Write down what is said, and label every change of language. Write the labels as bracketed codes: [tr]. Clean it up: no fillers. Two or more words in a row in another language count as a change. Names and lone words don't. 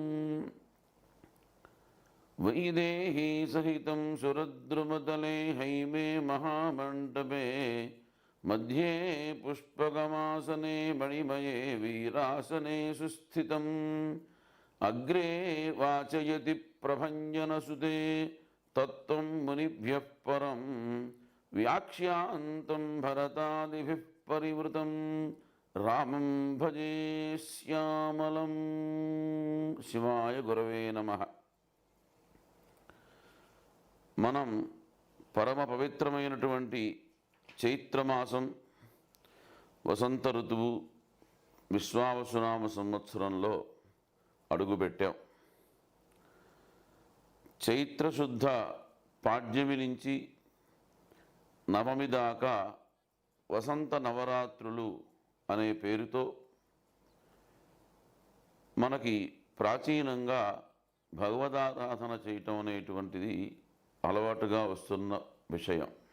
[sa] वैदेही सहितं सुरद्रुमतले हैमे महामण्डपे मध्ये पुष्पकमासने मणिमये वीरासने सुस्थितम् अग्रे वाचयति प्रभञ्जनसुते तत्त्वं मुनिभ्यः परं व्याख्यान्तं भरतादिभिः परिवृतं रामं भजे श्यामलं। शिवाय गुरवे नमः। [te] మనం పరమ పవిత్రమైనటువంటి చైత్రమాసం వసంత ఋతువు విశ్వావసునామ సంవత్సరంలో అడుగుపెట్టాం. చైత్రశుద్ధ పాడ్యమి నుంచి నవమి దాకా వసంత నవరాత్రులు అనే పేరుతో మనకి ప్రాచీనంగా భగవదారాధన చేయటం అనేటువంటిది అలవాటుగా వస్తున్న విషయం.